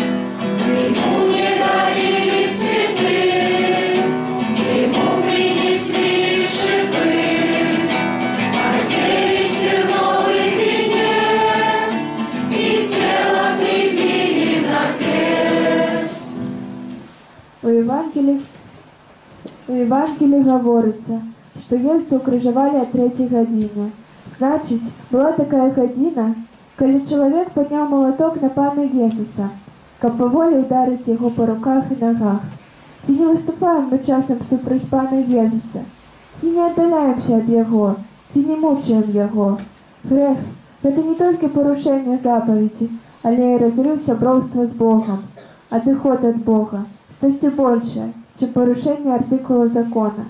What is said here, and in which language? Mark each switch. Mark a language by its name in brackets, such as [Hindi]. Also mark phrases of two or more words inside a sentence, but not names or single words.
[Russian] Ему не дарили цветы, ему принесли шипы, одели терновый венец и тело прибили на крест. [Belarusian] У Евангелии говорится, что Jesу укрыжавалі о 3 гадзіне. Значит, была такая гадзіна, калі чалавек падняў малаток на пана Jesуса, каб паволі ударыць яго [Russian] по руках и ногах. [Belarusian] Ці не выступаем мы часам супраць пана Jesуса? Ці не аддаляемся ад яго? Ці не мучаем яго? Грэх – гэта не толькі парушэнне запаведзі, але і разрыў сяброўства з Богом, адыход ад Бога, штосьці большае, чым парушэнне артыкула закона.